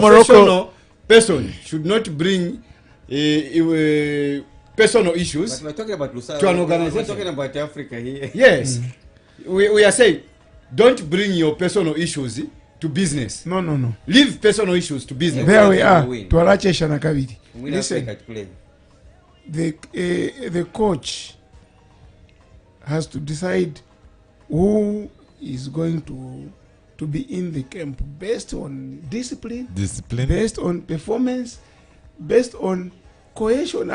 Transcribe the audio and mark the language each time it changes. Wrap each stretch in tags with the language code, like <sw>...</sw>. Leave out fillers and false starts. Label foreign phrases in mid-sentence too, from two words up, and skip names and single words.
<en>professional person should not bring personal issues But we're talking about Lusaka. to an We're organization. talking about Africa here. Yes. We are saying, don't bring your personal issues to business. No. Leave personal issues to business. There we are.</en> <bem>Tuwalachesha na kabiri.</bem> <en>We Listen, Africa to play. the coach has to decide who is going to be in the camp based on discipline, based on performance, based on cohesion.</en>